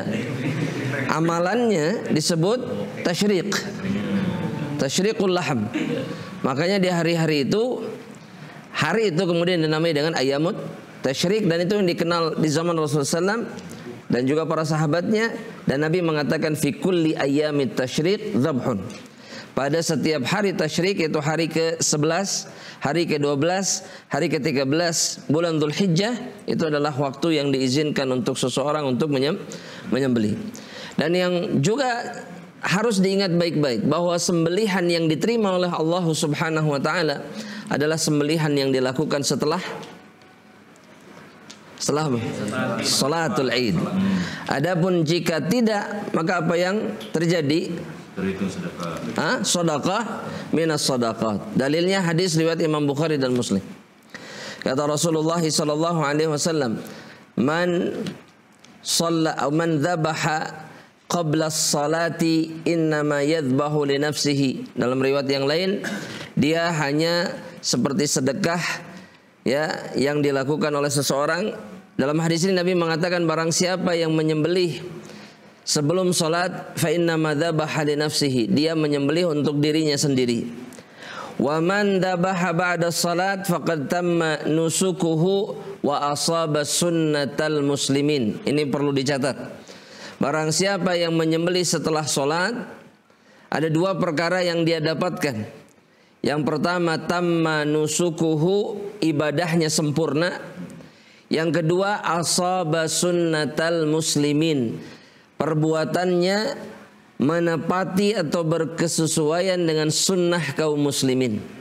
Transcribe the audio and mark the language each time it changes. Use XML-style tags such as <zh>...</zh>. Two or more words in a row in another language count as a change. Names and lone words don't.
<id>Amalannya disebut tasyriq.</id> <ar>تشريق اللحم.</ar> <id>Makanya di hari itu kemudian dinamai dengan</id> <ar>أيام التشريق,</ar> <id>dan itu yang dikenal di zaman Rasulullah SAW dan juga para sahabatnya. Dan Nabi mengatakan</id> <ar>في كل أيام التشريق ذبح.</ar> <id>Pada setiap hari tasyrik, yaitu hari ke-11, hari ke-12, hari ke-13 bulan Dzulhijjah, itu adalah waktu yang diizinkan untuk seseorang untuk menyembelih. Dan yang juga harus diingat baik-baik bahwa sembelihan yang diterima oleh Allah</id> <ar>سبحانه وتعالى</ar> <id>adalah sembelihan yang dilakukan setelah apa?</id> <ar>صلاة العيد.</ar> <id>Adapun jika tidak, maka apa yang terjadi? Terhitung sedekah.</id> <ar>صدقة من الصدقات.</ar> <id>Dalilnya hadis riwayat Imam Bukhari dan Muslim.</id> <ar>Kata رسول الله صلى الله عليه وسلم، من ذبح قبل الصلاة إنما يذبح لنفسه.</ar> <id>Dalam riwayat yang lain, dia hanya seperti sedekah ya yang dilakukan oleh seseorang. Dalam hadis ini Nabi mengatakan, barang siapa yang menyembelih sebelum salat,</id> <ar>فإن ما ذبح لنفسه,</ar> <id>dia menyembelih untuk dirinya sendiri.</id> <ar>ومن ذبح بعد الصلاة فقد تم نسكه وأصاب سنة المسلمين.</ar> <id>Ini perlu dicatat. Barang siapa yang menyembelih setelah salat, ada dua perkara yang dia dapatkan. Yang pertama,</id> <ar>تم نسكه,</ar> <id>ibadahnya sempurna. Yang kedua,</id> <ar>أصاب سنة المسلمين,</ar> <id>perbuatannya menepati atau berkesesuaian dengan sunnah kaum muslimin.</id>